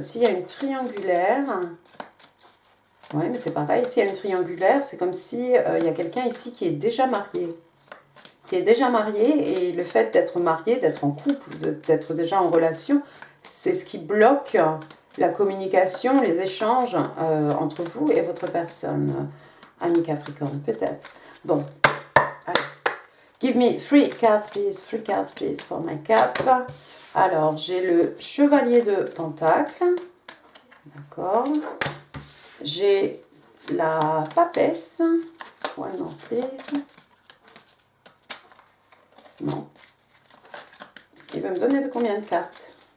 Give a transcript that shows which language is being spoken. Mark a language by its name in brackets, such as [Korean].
[French] S'il y a une triangulaire... Oui, mais c'est pareil, s'il y a une triangulaire, c'est comme si il y a quelqu'un ici qui est déjà marié. Qui est déjà marié, et le fait d'être marié, d'être en couple, d'être déjà en relation, c'est ce qui bloque la communication, les échanges entre vous et votre personne, ami Capricorne, peut-être. Bon, allez. [English] Give me 3 cards, please, for my cap. [French] Alors, j'ai le chevalier de Pentacle. D'accord. J'ai la papesse. [English] One more, please. [French] Non. Il veut me donner de combien de cartes?